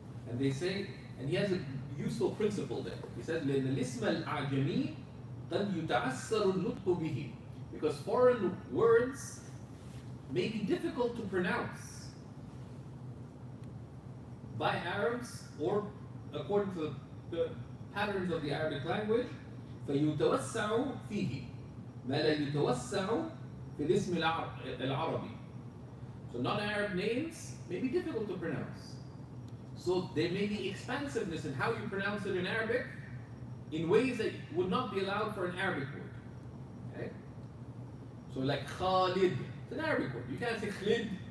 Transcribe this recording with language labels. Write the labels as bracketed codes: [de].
[en] And they say, and he has a useful principle there. He says, [ar] لأن الاسم الأعجمي قد يتعسر النطق به, [en] because foreign words may be difficult to pronounce by Arabs or according to the patterns of the Arabic language. [ar] فيتوسع فيه ما لا يتوسع في الاسم العربي. [en] So non-Arab names may be difficult to pronounce. So there may be expansiveness in how you pronounce it in Arabic in ways that would not be allowed for an Arabic word. Okay? So like Khalid, it's an Arabic word. You can't say Khalid.